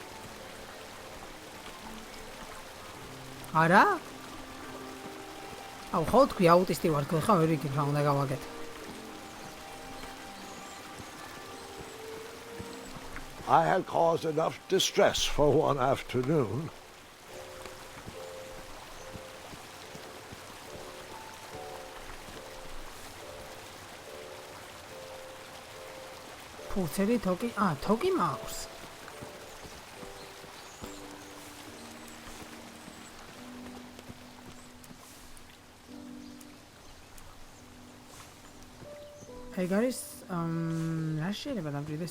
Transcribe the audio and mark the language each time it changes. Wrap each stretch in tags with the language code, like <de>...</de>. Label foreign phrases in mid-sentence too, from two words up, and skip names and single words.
<ka>არა? აუ ხო თქვი აუტისტი ვარ, ხა ვერ იგებ რა უნდა გავაკეთე.</ka> <en>I had caused enough distress for one afternoon.</en> <ka>ფურცელი თოკი, თოკი მაქვს. ეგ არის რა შეიძლება დამჭირდეს?</ka>